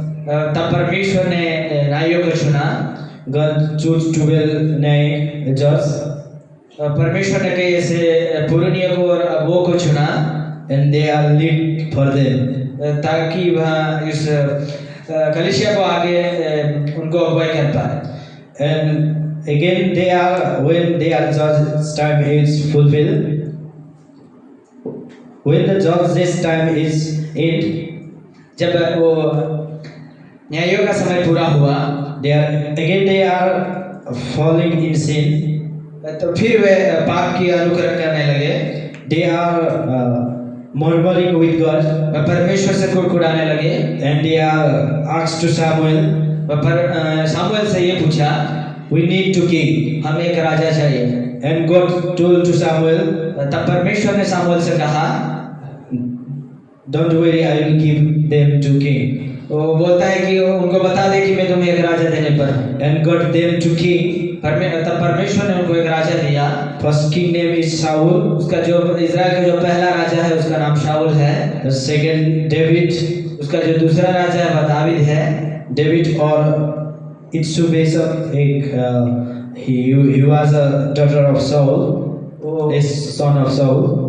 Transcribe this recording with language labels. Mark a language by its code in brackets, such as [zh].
[hi] तब परमेश्वर ने न्यायियों को चुना। [en] God choose 12 न्याय judge. [hi] परमेश्वर ने कई ऐसे पुरनियों को और अगुओं को चुना। [en] And they are lead for them. [hi] ताकि वह इस कलीसिया को आगे उनको अगुवाई कर पाए। [en] And again they are when they are judge's time is fulfilled. When the judge's time is end, [hi] जब वो न्यायों का समय पूरा हुआ, [en] they are falling in sin. [hi] तो फिर वे पाप की अनुकरण करने लगे। [en] They are murmuring with God. [hi] परमेश्वर से कुड़कुड़ाने लगे। [en] And they are asked to Samuel. [hi] Samuel से ये पूछा, [en] we need to king. [hi] हमें एक राजा चाहिए। [en] And God told to Samuel. [hi] तब परमेश्वर ने सामुएल से कहा, [en] don't worry, I will give them to king. [hi] वो बोलता है कि उनको बता दे कि मैं तुम्हें एक राजा देने पर हूँ। [en] And God them to king. [hi] तब परमेश्वर ने उनको एक राजा दिया। [en] First king name is Saul. [hi] उसका जो इजराइल का जो पहला राजा है उसका नाम शाऊल है। [en] The second David. [hi] उसका जो दूसरा राजा है वह दावीद है। [en] David or Itsubesa, he was a daughter of Saul, a son of Saul.